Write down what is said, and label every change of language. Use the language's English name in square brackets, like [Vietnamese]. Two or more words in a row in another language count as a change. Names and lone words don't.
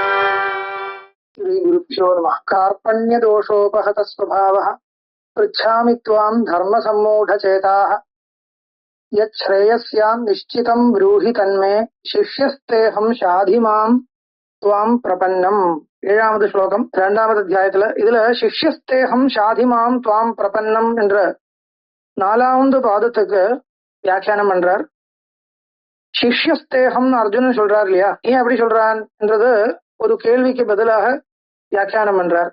[Sanskrit] श्री गुरुभ्यो नमः। कार्पण्य दोषोपहत स्वभावः पृच्छामि त्वां धर्म सम्मूढचेताः यच्छ्रेयस्यां निश्चितं ब्रूहि तन्मे शिष्यस्तेहं शाधिमां त्वां प्रपन्नम्. [Tamil] ஏழாவது ஸ்லோகம் இரண்டாவது அத்தியாயத்துல இதுல [Sanskrit] शिष्यस्तेऽहं शाधिमां त्वां प्रपन्नम् [Tamil] என்ற நாலாவது பாதத்துக்கு வியாக்கியானம் பண்றார். சிஷ்யஸ்தேகம் அர்ஜுனன் சொல்றார் இல்லையா, ஏன் அப்படி சொல்றான் என்றது ஒரு கேள்விக்கு பதிலாக வியாக்கியானம் பண்றார்.